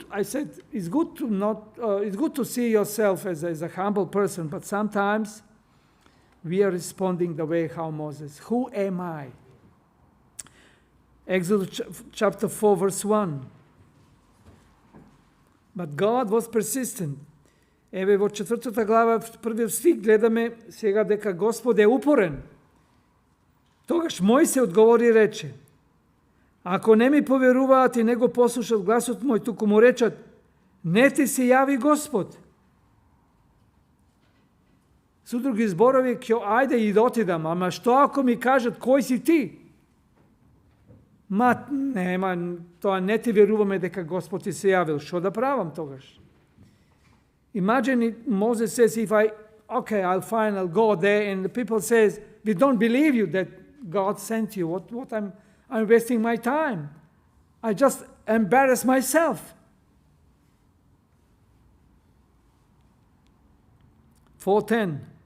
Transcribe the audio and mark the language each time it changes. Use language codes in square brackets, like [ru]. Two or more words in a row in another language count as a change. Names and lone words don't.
[en] I said it's good to see yourself as a humble person, but sometimes we are responding the way how Moses. Who am I? Exodus chapter 4, verse 1. But God was persistent. [mk] Еве во 4 глава, првиот стих, гледаме сега дека Господ е упорен. Тогаш Мојсе одговори и рече, ако не ми поверуваат и него послушат гласот мој, туку му речат, не ти се јави Господ. Со други зборови, ајде и да отидам, ама што ако ми кажат кој си ти? Нема, тоа не ти веруваме дека Господ ти се јавил. Што да правам тогаш? [en] Imagine Moses says, I'll go there, and the people says, we don't believe you that God sent you. What I'm wasting my time. I just embarrass myself. 4:10.